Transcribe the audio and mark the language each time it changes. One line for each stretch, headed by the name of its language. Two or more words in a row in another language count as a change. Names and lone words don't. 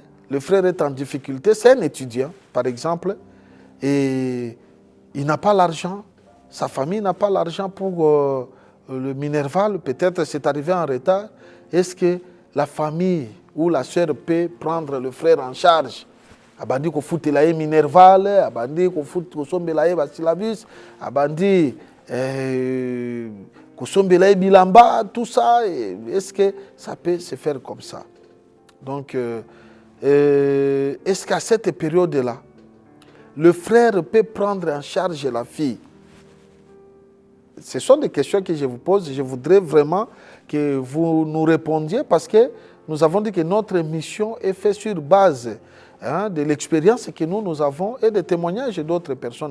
French: Le frère est en difficulté, c'est un étudiant, par exemple, et il n'a pas l'argent, sa famille n'a pas l'argent pour le Minerval, peut-être c'est arrivé en retard. Est-ce que la famille ou la sœur peut prendre le frère en charge?
Lingala: Abandi ko futelaye Minerval, abandi ko sombelaye Basilavis, abandi ko sombelaye Bilamba,
French: tout ça. Est-ce que ça peut se faire comme ça? Donc, est-ce qu'à cette période-là, le frère peut prendre en charge la fille? Ce sont des questions que je vous pose. Je voudrais vraiment que vous nous répondiez parce que nous avons dit que notre mission est faite sur base de l'expérience que nous avons et des témoignages d'autres personnes.